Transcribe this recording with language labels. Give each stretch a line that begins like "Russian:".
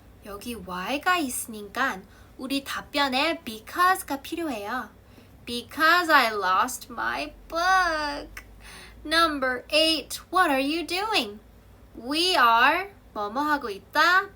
Korean: 여기 why가 있으니까 우리 답변에 because가 필요해요.
English: Because I lost my book. Number 8, what are you doing? We are
Korean: 뭐뭐 하고 있다?